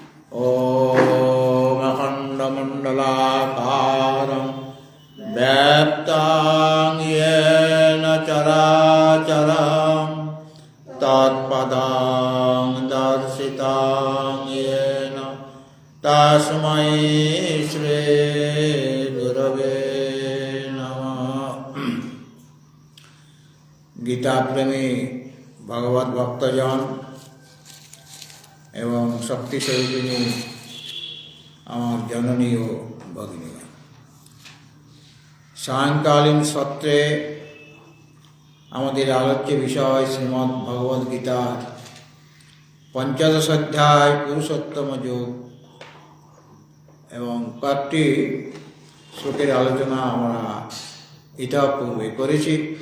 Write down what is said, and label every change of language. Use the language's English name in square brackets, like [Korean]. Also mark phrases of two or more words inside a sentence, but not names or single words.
[Sanskrit] ॐ अखण्डमण्डलाकारं व्याप्तं येन चराचरं तत्पदं दर्शितं येन तस्मै श्रीगुरवे नमः। [Bangla] গীতা প্রেমী ভগবত ভক্তজন এবং শক্তি স্বরূপিণী আমার জননী ও ভগিনীগণ, সায়ংকালীন সত্রে আমাদের আলোচ্য বিষয় শ্রীমদ্ ভগবদ গীতার পঞ্চদশ অধ্যায় পুরুষোত্তম যোগ এবং কয়েকটি শ্লোকের আলোচনা আমরা ইতিপূর্বে করেছি।